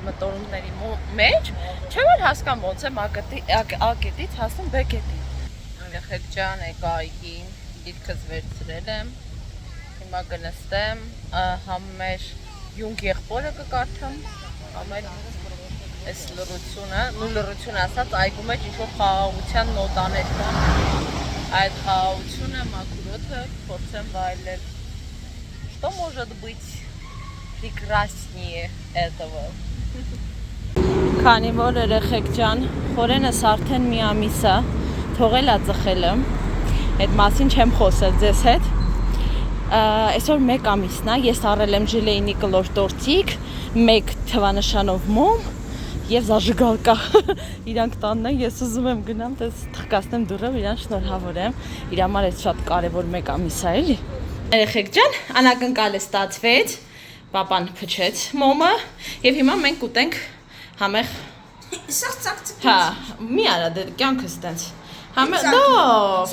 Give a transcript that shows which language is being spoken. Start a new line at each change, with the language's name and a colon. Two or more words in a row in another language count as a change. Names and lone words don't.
Armenian: մտորումների մեջ, չէ՞ որ հասկամ ոնց եմ A կետից հասնում B կետի։ Երեխեք ջան, եկա այգի, դիրքս վերցրել եմ, հիմա կնստեմ, համ մեր յունգ եղբորը կկարդամ, համ էլ այս լռությունը, լռություն ասած այգու մեջ ինչ-որ խաղաղության նոտաներ կան, այդ խաղաղությունը, մաքուրոթը փորձեմ վայելել,
Russian: что может быть прекраснее этого։
Armenian: Քանի որ երեխեք ջան, խորենս արդեն մի ամիս է, թողել է ծխելը, այդ մասին չեմ խոսել ձեզ հետ, այսօր մեկ ամիսն է, ես առել եմ ժլեյնի կլոր տորտիկ, մեկ թվանշանով մոմ և զաժգալկա, իրանք տանն են, ես ուզում եմ գնամ, տես թխկացնեմ դուրը, իրան շնորհավորեմ, իր համար այդ շատ կարևոր մեկ ամիս է, էլի։ Երեխեք ջան, անակնկալը ստացվեց, պապան փչեց մոմը, և հիմա մենք ուտենք համեղ, հա, մի արա դեր կյանքս տենց, համեղ, դո,